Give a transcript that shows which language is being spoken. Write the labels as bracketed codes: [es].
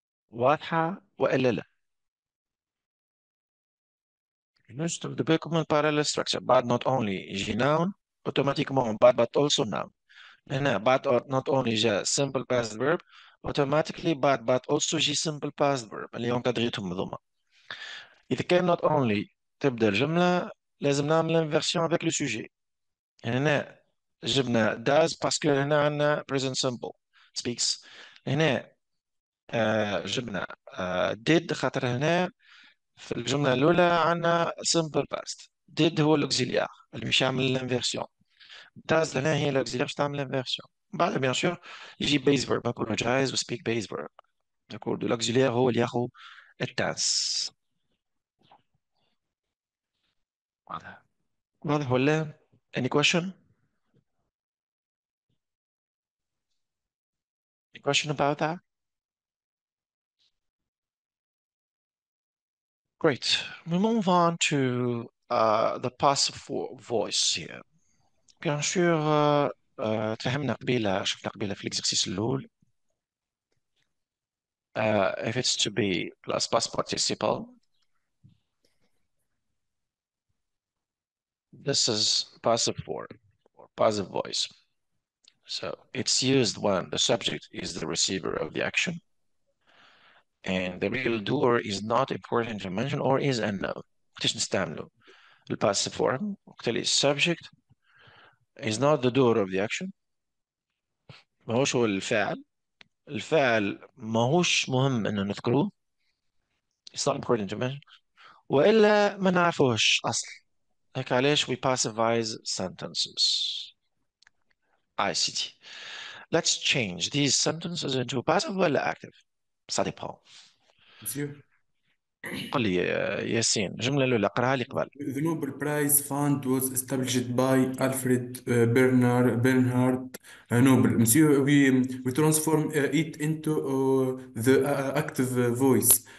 [ar] واضحة وإلا لا؟ نشتغل بكم من [en] parallel structure [ar] بعد not only يجي noun [fr] automatiquement [ar] بعد but also noun. هنا بعد not only جاء [en] simple past verb automatically [ar] بعد but also يجي [en] simple past verb [ar] اللي هم تدغيتهم مضمة. إذا كان not only تبدأ الجملة لازم نعمل inversion [fr] avec le sujet. [ar] هنا جبنا does باسكو هنا عندنا [en] present simple speaks. [ar] هنا جبنا did خاطر هنا في الجملة الأولى عندنا [en] simple past. [ar] did هو الأوكسيليار اللي مش يعمل الانفيرسيون. does هنا هي الأوكسيليار باش تعمل الانفيرسيون. بعدها بيان سور يجي base verb apologize و speak base verb. داكورد الأوكسيليار هو اللي ياخذ التاس. واضح واضح ولا؟ [en] any question? Any question about that? Great. We move on to the passive voice here. [fr] Bien sûr, [ar] تفهمنا قبيلة شفنا قبيلة في الإكزرسيس الأول. [en] If it's to be plus past participle, this is passive form or passive voice. So it's used when the subject is the receiver of the action and the real doer is not important to mention or is unknown. [ar] وقتاش نستعملوا الباسيف form وقتاش [en] subject is not the doer of the action [ar] ماهوش هو الفاعل. الفاعل ماهوش مهم انه نذكروه. [en] It's not important to mention. [ar] وإلا ما نعرفوش أصل. هيك علاش [en] we passivize sentences. ICT. Let's change these sentences into passive [ar] ولا [en] active. [fr] Ça dépend. Monsieur, [ar] قل لي ياسين الجملة الأولى قراها لي قبل. [en] the Nobel Prize Fund was established by Alfred Bernhard Nobel. Monsieur, we transform it into the active voice.